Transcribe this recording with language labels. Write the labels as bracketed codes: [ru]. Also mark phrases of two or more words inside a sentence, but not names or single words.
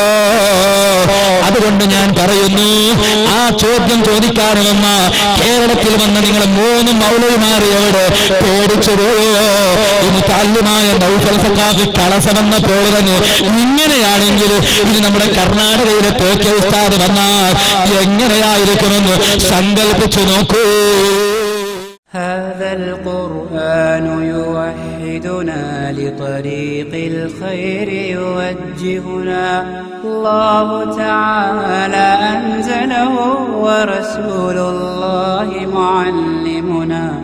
[ml] അതുകൊണ്ട് ഞാൻ പറയുന്നു, ആ ചോദ്യം ചോദിക്കാൻ വന്ന കേരളത്തിൽ വന്ന നിങ്ങൾ 3 മൗലവിമാരെ എവിടെ? പേടിച്ചു പോയോ? ഇനി താല്യമായ നൗഫൽ സഖാഫി കളസമെന്നപ്പോൾ തന്നെ ഇങ്ങനെയാണെങ്കിൽ ഇത് നമ്മുടെ കർണാടകയിലെ തോക്കിയ ഉസ്താദ് വന്നാൽ എങ്ങനെയായിരിക്കുമെന്ന് സങ്കല്പിച്ചു നോക്കൂ. [ar] هذا القرآن يوحدنا لطريق الخير يوجهنا الله تعالى أنزله ورسول الله معلمنا